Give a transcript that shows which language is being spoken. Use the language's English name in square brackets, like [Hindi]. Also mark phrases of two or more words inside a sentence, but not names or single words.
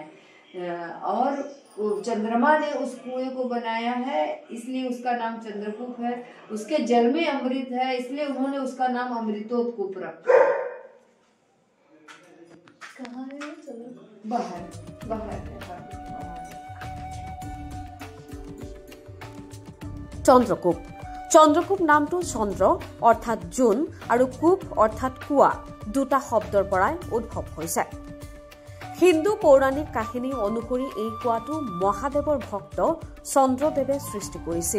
[Hindi] और चंद्रमा ने उस कुएं को बनाया है, इसलिए उसका नाम चंद्रकूप है। उसके जल में अमृत है, इसलिए उन्होंने उसका नाम अमृतोत्कूप रखा। कहाँ है? बाहर बाहर [Assamese] চন্দ্ৰকূপ। চন্দ্ৰকূপ নামটো চন্দ্ৰ অৰ্থাৎ জোন আৰু কূপ অৰ্থাৎ কুৱা দুটা শব্দৰ পৰাই উদ্ভৱ হৈছে। হিন্দু পৌৰাণিক কাহিনী অনুসৰি এই কুৱাটো মহাদেৱৰ ভক্ত চন্দ্ৰদেৱে সৃষ্টি কৰিছিল।